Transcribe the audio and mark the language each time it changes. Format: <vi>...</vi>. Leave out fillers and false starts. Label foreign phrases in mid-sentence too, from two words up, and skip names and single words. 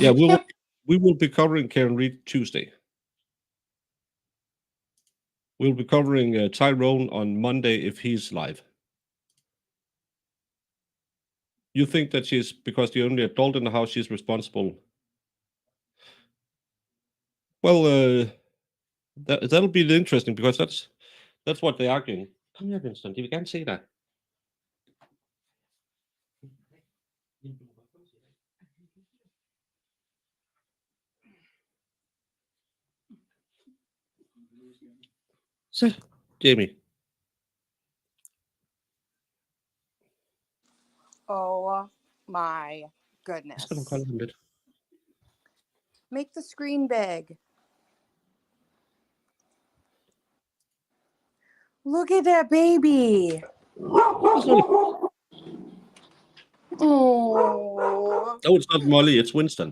<en>Yeah, we will be covering Karen Reed Tuesday. We'll be covering Tyrone on Monday if he's live. You think that she's, because the only adult in the house, she's responsible? Well, that'll be interesting because that's what they're arguing.</en> <da>Kom her, Winston. De vil gerne se dig. Så, Jamie.</da> <en>Oh my goodness.</en> <da>Så skal du kolde ham lidt.</da> <en>Make the screen big. Look at that baby. Oh, No, it's not Molly. It's Winston.</en>